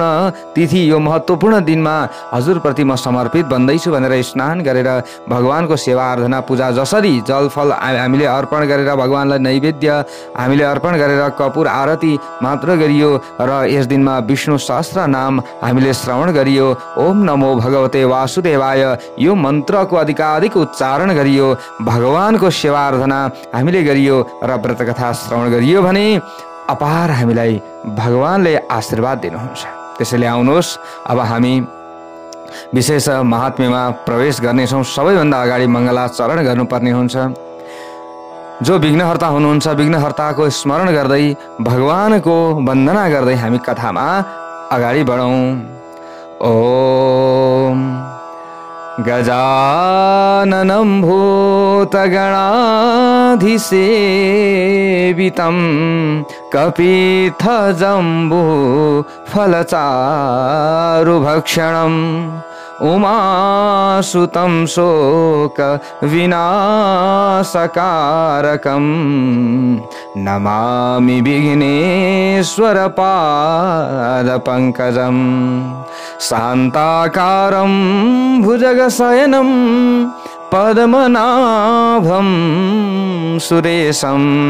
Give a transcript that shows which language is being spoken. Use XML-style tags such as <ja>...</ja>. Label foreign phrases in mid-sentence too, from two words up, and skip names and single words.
<ne>तिथि, यो महत्त्वपूर्ण दिनमा हजुरप्रति म समर्पित बन्दैछु भनेर स्नान गरेर भगवानको सेवा आराधना पूजा जसरी जलफल हामीले अर्पण गरेर भगवानलाई नैवेद्य हामीले अर्पण गरेर कपूर आरती मात्र गरियो र यस दिनमा विष्णु सहस्त्र नाम हामीले श्रवण गरियो,</ne> <sa>ओम नमो भगवते वासुदेवाय</sa> <ne>यो मन्त्रको अधिकाधिक उच्चारण गरियो, भगवानको सेवा आराधना हामीले गरियो र व्रत कथा श्रवण गरियो भने अपार हामीलाई भगवानले आशीर्वाद दिनुहुन्छ। त्यसैले आउनुहोस् अब हामी विशेष महात्म्यमा प्रवेश गर्नेछौँ। सबैभन्दा अगाडि मङ्गलाचरण गर्नुपर्ने हुन्छ। जो विघ्नहर्ता हुनुहुन्छ, विघ्नहर्ताको स्मरण गर्दै भगवानको वन्दना गर्दै हामी कथामा अगाडि बढौँ।</ne> <sa>ओम गजाननं भूतगणाधिसेवितं कपित्थजम्बू फलचारुभक्षणम् उमासुतं शोक विनाशकारकं नमामि विघ्नेश्वर पादपङ्कजं शान्ताकारं भुजगशयनं पद्मनाभं सुरेशं</sa>